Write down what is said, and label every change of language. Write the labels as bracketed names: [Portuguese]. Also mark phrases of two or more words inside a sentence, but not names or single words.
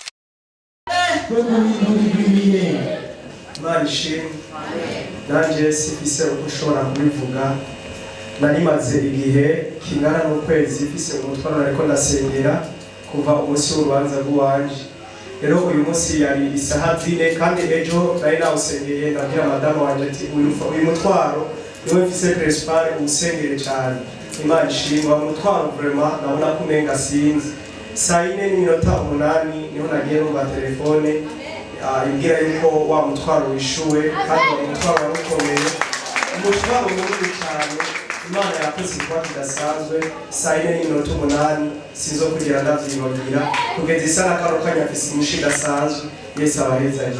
[Rundi] Marishim nanje sifise uko ushobora kubivuga narimaze igihe kingana n'ukwezi mfise umutwaro ariko ndasengera kuva umunsi w'urubanza rw'uwanje rero uyu munsi yari isaha 4 kandi ejo nari nawusengeye ndabwira madamu wanje ati uyu mutwaro niwe mfise principal usengere cyane Imana ishimwe umutwaro vraiment nabona ko umenga sinzi saa 4:08 niho nagiye numva telefone imbwira yuko wa mutwaro wishuwe kandi wa mutwaro warukomeye umutwaro munini cyane Imana yakoze kwa kidasanzwe saa 4:08 sinzo kugira ndavyibagira kugeza isana karo kanya afise umushinga sanzwe Yesu abaheza ngiye